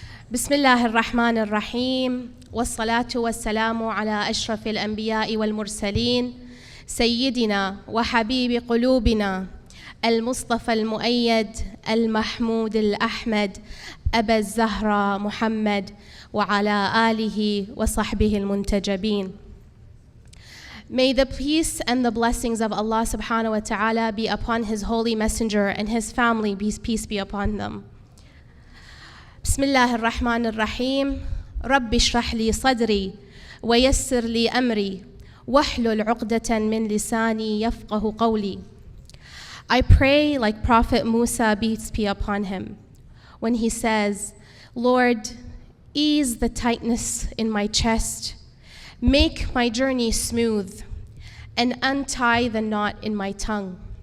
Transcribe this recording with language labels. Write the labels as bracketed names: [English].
[Arabic] بسم الله الرحمن الرحيم والصلاة والسلام على أشرف الأنبياء والمرسلين سيدنا وحبيب قلوبنا المصطفى المؤيد المحمود الأحمد أبا الزهراء محمد وعلى آله وصحبه المنتجبين. [English] May the peace and the blessings of Allah subhanahu wa ta'ala be upon His holy messenger and his family, peace be upon them. [Arabic] بسم الله الرحمن الرحيم رب اشرح لي صدري ويسر لي أمري واحلل عقدة من لساني يفقه قولي. [English] I pray like Prophet Musa, peace be upon him, when he says, Lord, ease the tightness in my chest, make my journey smooth, and untie the knot in my tongue.